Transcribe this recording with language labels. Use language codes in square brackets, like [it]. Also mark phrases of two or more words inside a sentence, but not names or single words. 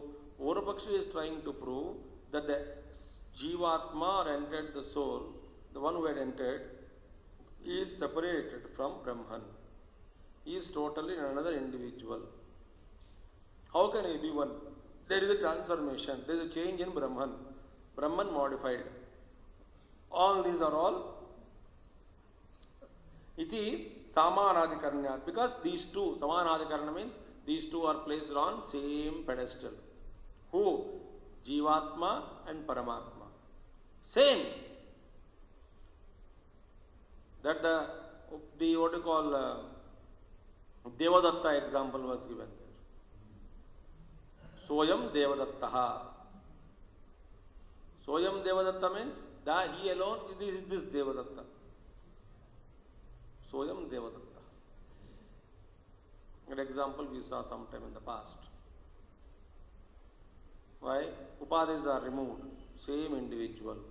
[en] Purvapakshi is trying to prove that the Jivatma or entered the soul, the one who had entered, is separated from Brahman. He is totally another individual. How can he be one? There is a transformation, there is a change in Brahman. Brahman modified. All these are all iti samanadikaranyat, because these two, samanadikarana means these two are placed on same pedestal. Who? Jivatma and Paramatma. Same. That the what you call Devadatta example was given there. [sa] Soyam Devadattaha. Soyam Devadatta [en] means that he alone, it is this Devadatta. [sa] Soyam Devadatta. [en] An example we saw sometime in the past. Why? Upadhis are removed. Same individual.